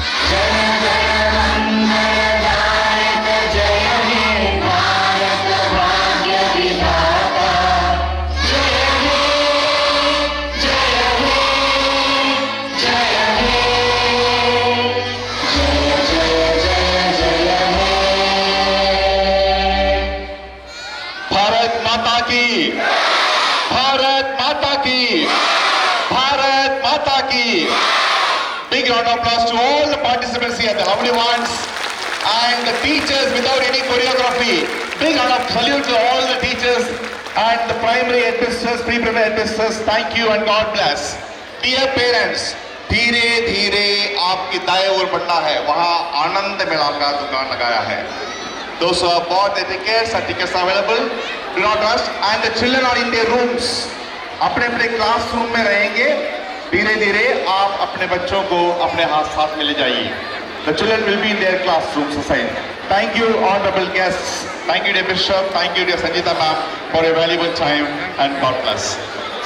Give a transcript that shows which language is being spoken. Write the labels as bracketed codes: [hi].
[hi] जन गण मंगलदायक जय हे भारत भाग्य विधाता, जय हे जय हे जय हे, जय जय जय जय हे। भारत माता की, भारत माता की, भारत माता की। [en] Big round of applause to all the participants here, the lovely ones and the teachers without any choreography. Big round of salute to all the teachers and the primary headmisters, pre-primary headmisters. Thank you and God bless. Dear parents, [hi] धीरे धीरे आपकी दाएं ओर बढ़ना है, वहाँ आनंद मेला का दुकान लगाया है। [en] Those who have bought the tickets, our tickets are available. Do not rush. And the children are in their rooms. [hi] अपने अपने क्लासरूम में रहेंगे। धीरे धीरे आप अपने बच्चों को अपने साथ में ले जाइए। [en] The children will be in their classrooms assigned. Thank you, honorable guests. Thank you, dear Bishop. Thank you, dear Sanjita ma'am, for your valuable time, and God bless.